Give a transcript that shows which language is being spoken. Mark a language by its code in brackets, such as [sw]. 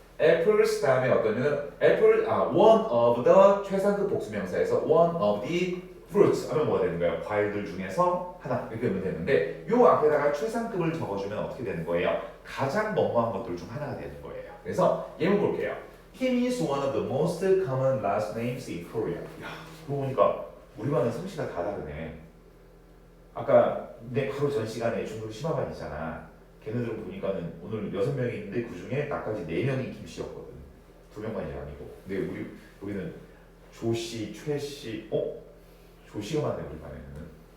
[ko] apples 다음에 어떠냐면 one of the 최상급 복수명사에서 one of the fruits 하면 뭐가 되는 거예요? 과일들 중에서 하나 이렇게 하면 되는데 요 앞에다가 최상급을 적어주면 어떻게 되는 거예요? 가장 뭐뭐한 것들 중 하나가 되는 거예요. 그래서 예문 볼게요. [en] Kim is one of the most common last names in Korea. [ko] 야, 그러고 보니까 우리 반은 성씨가 다 다르네. 아까 내 바로 전 시간에 중국 심화반 있잖아. 걔네들은 보니까는 오늘 6명이 있는데 그 중에 나까지 4명이 김씨였거든. 2명만이 아니고. 근데 우리 여기는 조씨, 최씨, 조씨가 많네 우리 반에는.